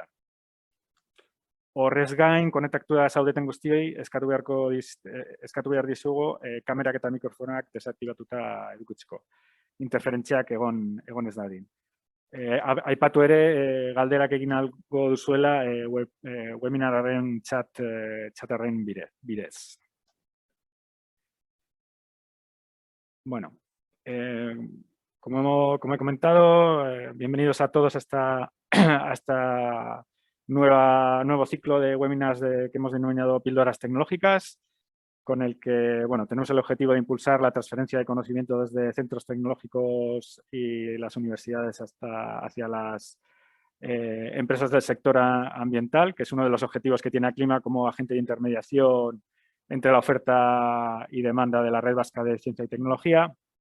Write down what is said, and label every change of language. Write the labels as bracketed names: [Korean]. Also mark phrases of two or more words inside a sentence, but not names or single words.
[Basque] Horrez gain, konektatua zaudeten guztioi, eskatu behar dizugu kamerak eta mikrofonak desaktibatuta edukitzeko. Interferentziak egon ez dadin. Aipatu ere, galderak egin algo duzuela webinararen txatarren bidez. [Spanish] Bueno, como he comentado, bienvenidos a todos a esta nuevo ciclo de webinars que hemos denominado Píldoras Tecnológicas, con el que, bueno, tenemos el objetivo de impulsar la transferencia de conocimiento desde centros tecnológicos y las universidades hacia las empresas del sector ambiental, que es uno de los objetivos que tiene Aclima como agente de intermediación entre la oferta y demanda de la Red Vasca de Ciencia y Tecnología.